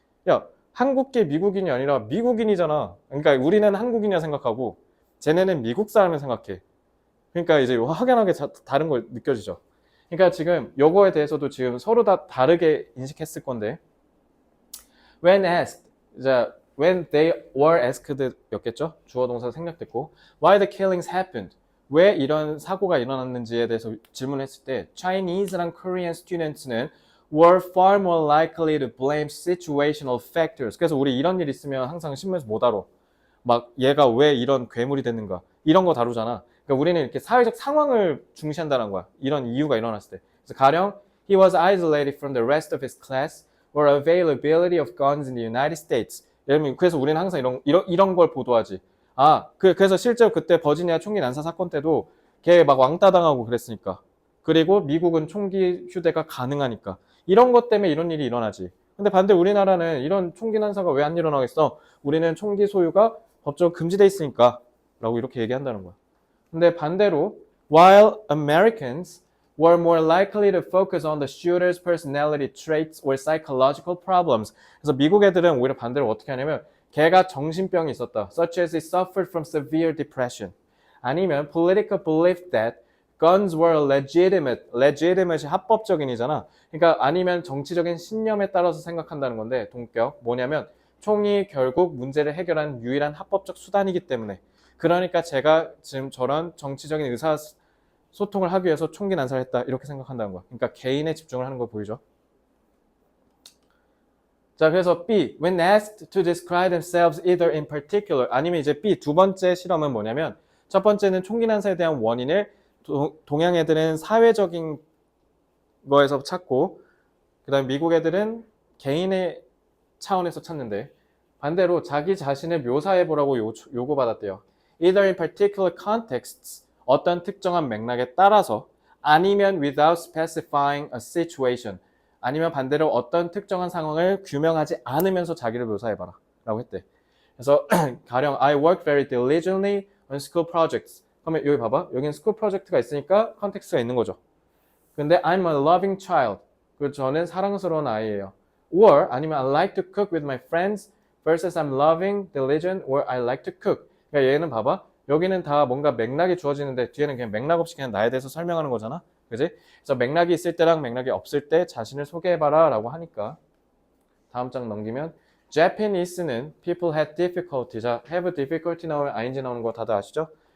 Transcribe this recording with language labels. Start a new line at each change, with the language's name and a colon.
Korean: 야, 한국계 미국인이 아니라 미국인이잖아. 그러니까 우리는 한국인이라 생각하고 쟤네는 미국 사람을 생각해. 그러니까 이제 확연하게 다른 걸 느껴지죠. 그러니까 지금 요거에 대해서도 지금 서로 다 다르게 인식했을 건데
English: when asked, when they were asked
Korean: 였겠죠? 주어 동사 생략됐고
English: why the killings happened,
Korean: 왜 이런 사고가 일어났는지에 대해서 질문했을 때
English: Chinese랑 Korean students는 were far more likely to blame situational factors.
Korean: 그래서 우리 이런 일 있으면 항상 신문에서 뭐 다뤄? 막 얘가 왜 이런 괴물이 됐는가 이런 거 다루잖아. 그러니까 우리는 이렇게 사회적 상황을 중시한다는 거야. 이런 이유가 일어났을 때. 그래서 가령
English: he was isolated from the rest of his class or availability of guns in the United States.
Korean: 그래서 우리는 항상 이런 걸 보도하지. 그래서 실제로 그때 버지니아 총기 난사 사건 때도 걔 막 왕따 당하고 그랬으니까. 그리고 미국은 총기 휴대가 가능하니까. 이런 것 때문에 이런 일이 일어나지. 근데 반대 우리나라는 이런 총기 난사가 왜 안 일어나겠어? 우리는 총기 소유가 법적으로 금지돼 있으니까 라고 이렇게 얘기한다는 거야. 근데 반대로
English: while Americans were more likely to focus on the shooter's personality traits or psychological problems.
Korean: 그래서 미국 애들은 오히려 반대로 어떻게 하냐면 걔가 정신병이 있었다.
English: such as he suffered from severe depression.
Korean: 아니면
English: political belief that guns were legitimate이
Korean: 합법적인이잖아. 그러니까 아니면 정치적인 신념에 따라서 생각한다는 건데 동격 뭐냐면 총이 결국 문제를 해결하는 유일한 합법적 수단이기 때문에 그러니까 제가 지금 저런 정치적인 의사소통을 하기 위해서 총기 난사를 했다 이렇게 생각한다는 거야. 그러니까 개인에 집중을 하는 거 보이죠? 자, 그래서 B,
English: when asked to describe themselves either in particular
Korean: 아니면 이제 B 두 번째 실험은 뭐냐면 첫 번째는 총기 난사에 대한 원인을 동양 애들은 사회적인 거에서 찾고 그 다음에 미국 애들은 개인의 차원에서 찾는데 반대로 자기 자신을 묘사해보라고 요구받았대요.
English: Either in particular contexts,
Korean: 어떤 특정한 맥락에 따라서 아니면
English: without specifying a situation,
Korean: 아니면 반대로 어떤 특정한 상황을 규명하지 않으면서 자기를 묘사해봐라 라고 했대.
English: 그래서 가령 I work very diligently on school projects.
Korean: 그러면 여기 봐봐. 여기는 school project가 있으니까 컨텍스트가 있는 거죠.
English: 근데 I'm a loving child.
Korean: 그 저는 사랑스러운 아이예요.
English: Or
Korean: 아니면
English: I like to cook with my friends versus I'm loving, diligent, or I like to cook.
Korean: 그러니까 얘는 봐봐. 여기는 다 뭔가 맥락이 주어지는데 뒤에는 그냥 맥락 없이 그냥 나에 대해서 설명하는 거잖아. 그지? 그래서 맥락이 있을 때랑 맥락이 없을 때 자신을 소개해봐라 라고 하니까 다음 장 넘기면 Japanese는
English: people had difficulty.
Korean: 자,
English: have difficulty
Korean: 나오면 ing 나오는 거 다들 아시죠?